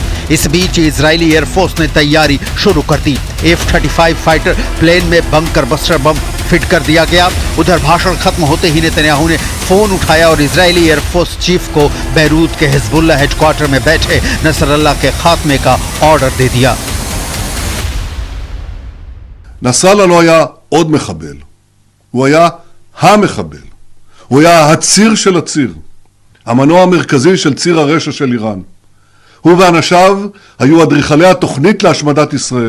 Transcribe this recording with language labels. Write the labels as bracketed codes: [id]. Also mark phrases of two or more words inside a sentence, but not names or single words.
[hi] इस बीच इजरायली एयरफोर्स ने तैयारी शुरू कर दी। F-35 [en] fighter plane [hi] में [en] bunker buster bomb fit [hi] कर दिया गया। उधर भाषण खत्म होते ही नेतन्याहू ने फोन उठाया और इजरायली [en] Airforce chief [hi] को बेरूत के हिजबुल्लाह हेडक्वार्टर में बैठे नसरल्लाह के खात्मे का ऑर्डर दे दिया। [he] נסראללה לא היה עוד מחבל, הוא היה המחבל, הוא היה הציר של הציר, המנוע המרכזי של ציר הרשע של איראן. הוא ואנשיו היו אדריכלי התוכנית להשמדת ישראל.